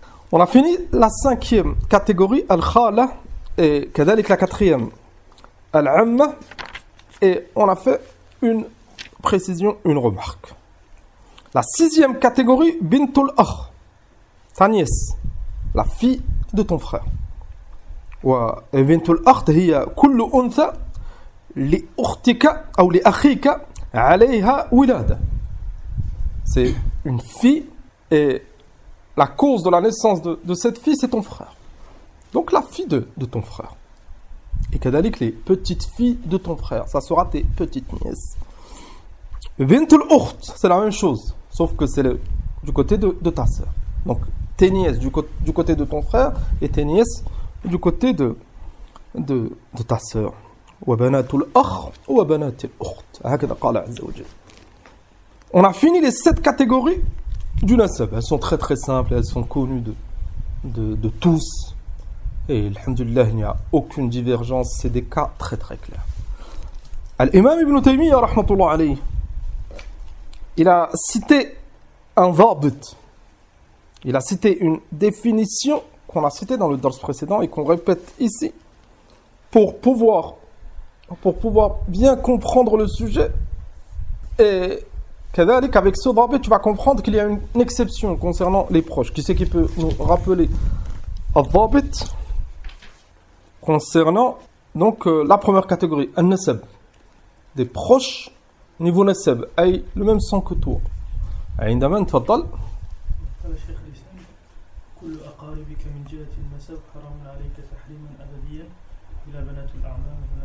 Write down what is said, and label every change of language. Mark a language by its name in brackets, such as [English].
[French] On a fini la cinquième catégorie, al-khala, et kadalik la quatrième, al-amma, et on a fait une précision, une remarque. La sixième catégorie, bintul akh, ta nièce, la fille de ton frère. [Arabic] Bintul akh, هي كل أنثى لأختك أو لأخيك عليها ولادة. [French] C'est une fille et la cause de la naissance de cette fille, c'est ton frère. Donc la fille de ton frère. Et kadalik, les petites filles de ton frère, ça sera tes petites nièces. Bintul ukht, c'est la même chose, sauf que c'est du côté de ta sœur. Donc tes nièces du côté de ton frère et tes nièces du côté de ta sœur. [Arabic] وبنات الأخ وبنات الأخت هكذا قال عز وجل. [French] On a fini les 7 catégories du nasab. Elles sont très très simples, elles sont connues de tous. Et alhamdulillah, il n'y a aucune divergence, c'est des cas très très clairs. Al-Imam Ibn Taymiyyah, rahmatullah alayhi, il a cité un dhabit. Il a cité une définition qu'on a citée dans le dars précédent et qu'on répète ici pour pouvoir bien comprendre le sujet. Et avec ce dhabit, tu vas comprendre qu'il y a une exception concernant les proches. Qui c'est qui peut nous rappeler al-dhabit concernant donc la première catégorie, al-nasab, des proches niveau nasab, aïe le même sang que toi. [Arabic] عندما تفضل قال شيخ الإسلام كل أقاربك من جهة النسب حرام عليك تحريما أبديا إلى بنات الأعمام